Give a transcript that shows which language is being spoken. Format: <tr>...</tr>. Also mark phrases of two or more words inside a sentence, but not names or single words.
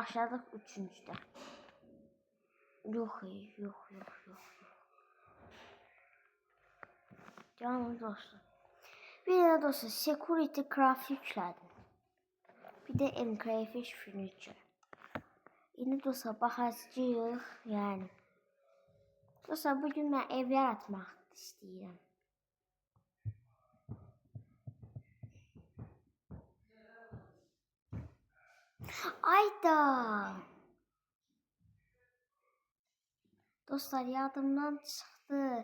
<tr>Başladık 3-cüdə. Yok. Canım dostlar. Bir de dostlar Security Craft yükledim. Bir de Crayfish Furniture. Yine dostlar baxacağıq yani.</tr> <az>Dostlar bugün mən ev yaratmaq istəyirəm.</az> <tr>Ayda.</tr> <az>Dostlar yadımdan çıxdı.</az>